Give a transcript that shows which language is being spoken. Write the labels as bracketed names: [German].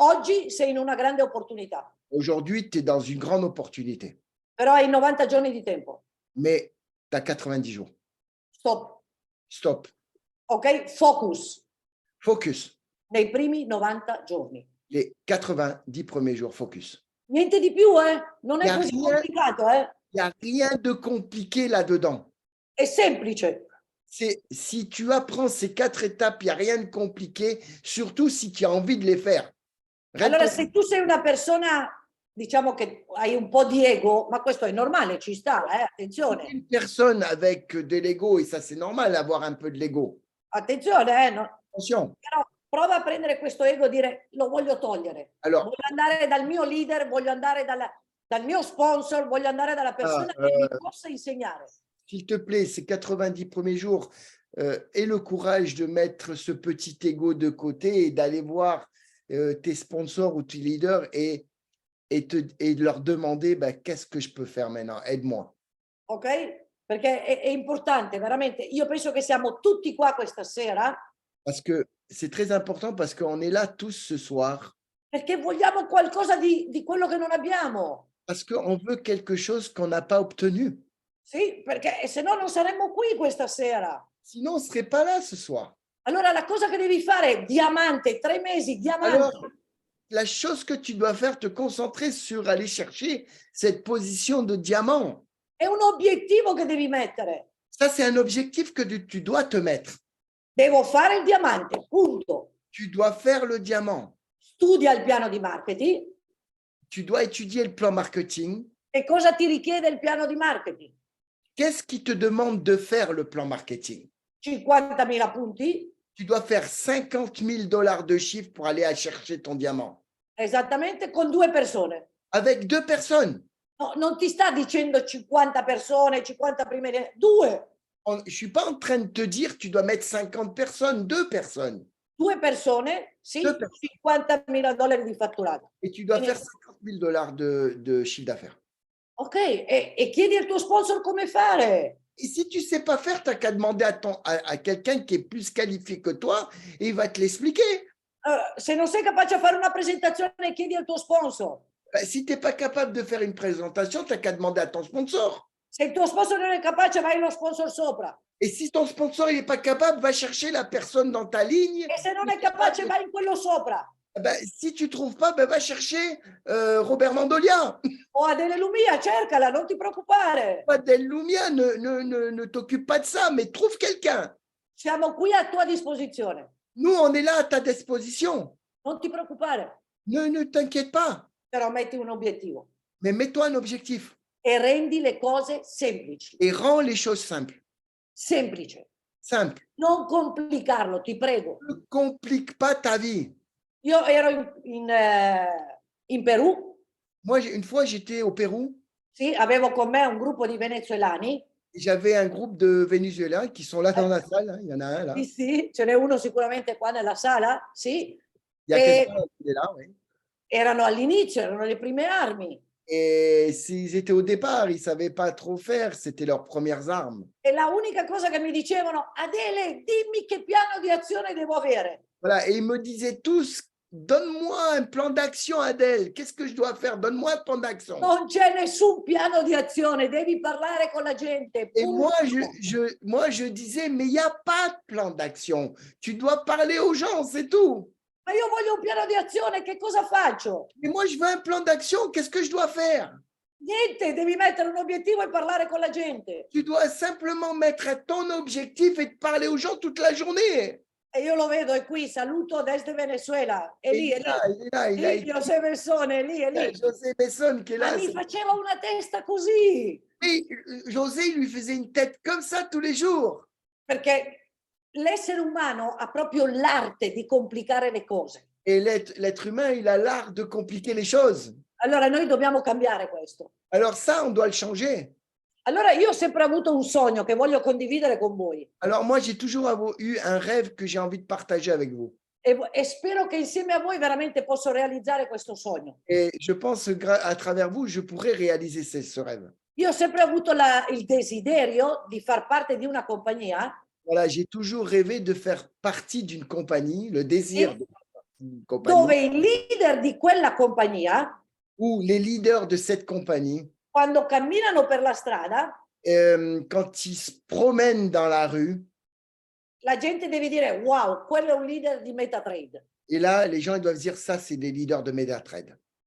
[Italian] Oggi sei in una grande opportunità, [French] Aujourd'hui, tu es dans une grande opportunité, [Italian] però hai 90 giorni di tempo. [French] mais tu as 90 jours. [Italian] Stop. [French] Stop. [Italian] Ok? Focus [French] Focus. [Italian] nei primi 90 giorni. [French] Les 90 premiers jours, focus. [Italian] Niente di più, eh? Non [French] Y [Italian] è [French] a [Italian] così [French] rien- [Italian] complicato, eh? [French] Il n'y a rien de compliqué là-dedans. [Italian] È semplice. [French] Si tu apprends ces 4 étapes, il n'y a rien de compliqué, surtout si tu as envie de les faire. [Italian] Allora, se tu sei una persona, diciamo che hai un po' di ego, ma questo è normale, ci sta, attenzione. [French] Une personne avec de l'ego, et ça c'est normal d'avoir un peu de l'ego. [Italian] Attenzione, no? [French] Attention. [Italian] Però prova a prendere questo ego e dire lo voglio togliere. Allora- Voglio andare dal mio leader, voglio andare dal mio sponsor, voglio andare dalla persona che mi possa insegnare. [French] S'il te plaît, ces 90 premiers jours, aie le courage de mettre ce petit ego de côté et d'aller voir tes sponsors ou tes leaders et de leur demander qu'est-ce que je peux faire maintenant, aide-moi. Ok? [Italian] Perché è importante, veramente. Io penso che siamo tutti qua questa sera [French] Parce que c'est très important parce qu'on est là tous ce soir, [Italian] perché vogliamo qualcosa di quello che non abbiamo. [French] parce qu'on veut quelque chose qu'on n'a pas obtenu. [Italian] Sì, perché se no non saremmo qui questa sera. [French] Sinon, on ne serait pas là ce soir. [Italian] Allora la cosa che devi fare è diamante, 3 mesi, diamante. [French] Alors, la chose que tu dois faire, te concentrer sur aller chercher cette position de diamant. [Italian] È un obiettivo che devi mettere. [French] Ça, c'est un objectif que tu dois te mettre. [Italian] Devo fare il diamante, punto. [French] Tu dois faire le diamant. [Italian] Studia il piano di marketing. [French] Tu dois étudier le plan marketing. [Italian] E cosa ti richiede il piano di marketing? [French] Qu'est-ce qui te demande de faire le plan marketing? [Italian] 50.000 punti? [French] Tu dois faire $50,000 de chiffre pour aller à chercher ton diamant. [Italian] Esattamente, con 2 persone. [French] Avec 2 personnes. [Italian] No, non ti sta dicendo 50 persone, 50 prime, 2. [French] Je ne suis pas en train de te dire tu dois mettre 50 personnes, 2 personnes. [Italian] 2 persone, sì, Due persone. $50.000 di fatturato. [French] Et tu dois [Italian] Quindi- [French] faire $50,000 de chiffre d'affaires. [Italian] Ok, e chiedi al tuo sponsor come fare. [French] Et si tu ne sais pas faire, tu n'as qu'à demander à quelqu'un qui est plus qualifié que toi et il va te l'expliquer. [Italian] Se non sei capace a fare una presentazione, chiedi al tuo sponsor. [French] Si tu n'es pas capable de faire une présentation, tu n'as qu'à demander à ton sponsor. [Italian] Se il tuo sponsor non è capace, vai allo sponsor sopra. [French] Et si ton sponsor n'est pas capable, va chercher la personne dans ta ligne. [Italian] E se non è capace, vai in quello sopra. [French] Si tu ne trouves pas, va chercher Robert Mandolia. [Italian] O Adele Lumia, cercala, non ti preoccupare. [French] Adèle Lumia, ne t'occupe pas de ça, mais trouve quelqu'un. [Italian] Siamo qui a tua disposizione. [French] Nous, on est là à ta disposition. [Italian] Non ti preoccupare. [French] Ne t'inquiète pas, [Italian] Però metti un obiettivo [French] mais mets-toi un objectif [Italian] e rendi le cose semplici. [French] et rends les choses simples. [Italian] Semplice. [French] Simple. [Italian] Non complicarlo, ti prego. [French] Ne complique pas ta vie. [Italian] Io ero in Perù, [French] Moi, une fois, j'étais au Pérou [Italian] sì, avevo con me un gruppo di venezuelani. [French] et j'avais un groupe de Vénézuéliens qui sont là dans la salle. Hein. Il y en a un là. [Italian] Sì, sì, ce n'è uno sicuramente qua nella sala, sì. [French] Il y a Et- quelqu'un qui est là, oui. [Italian] Erano all'inizio, erano le prime armi. [French] Et s'ils étaient au départ, ils ne savaient pas trop faire, c'était leurs premières armes. [Italian] E la unica cosa che mi dicevano, Adele, dimmi che piano di azione devo avere. [French] Voilà, et ils me disaient tous, donne-moi un plan d'action, Adèle, qu'est-ce que je dois faire? Donne-moi un plan d'action. [Italian] Non c'è nessun piano di azione, devi parlare con la gente. [French] Et [Italian] punto. [French] moi, je disais, mais il n'y a pas de plan d'action. Tu dois parler aux gens, c'est tout. [Italian] Ma io voglio un piano di azione, che cosa faccio? [French] Et moi, je veux un plan d'action, qu'est-ce que je dois faire? [Italian] Niente, devi mettere un obiettivo e parlare con la gente. [French] Tu dois simplement mettre ton objectif et de parler aux gens toute la journée. [Italian] E io lo vedo, è qui, saluto desde Venezuela. È [French] Et [Italian] lì, [French] il [Italian] è [French] est là, il est là, [Italian] lì. [French] il a [Italian] Lì, José Bessone, è lì, è lì. [French] José Besson qui est [Italian] Ma [French] là. [Italian] mi faceva una testa così. [French] Et José, il lui faisait une tête comme ça tous les jours. [Italian] Perché l'essere umano ha proprio l'arte di complicare le cose. [French] Et l'être humain, il a l'art de compliquer les choses. [Italian] Allora noi dobbiamo cambiare questo. [French] Alors ça, on doit le changer. [Italian] Allora io ho sempre avuto un sogno che voglio condividere con voi [French] Alors moi, j'ai toujours eu un rêve que j'ai envie de partager avec vous. [Italian] e spero che insieme a voi veramente posso realizzare questo sogno. [French] Et je pense à travers vous, je pourrais réaliser ce rêve. [Italian] Io ho sempre avuto il desiderio di far parte di una compagnia [French] Voilà, j'ai toujours rêvé de faire partie d'une compagnie, le désir [Italian] Sì. [French] de faire partie d'une [Italian] dove [French] compagnie, [Italian] il leader di quella compagnia, [French] où les leaders de cette compagnie, [Italian] quando camminano per la strada, [French] quand ils se promènent dans la rue, [Italian] la gente deve dire wow, quello è un leader di MetaTrade, [French] et là, les gens ils doivent dire ça, c'est des leaders de MetaTrade.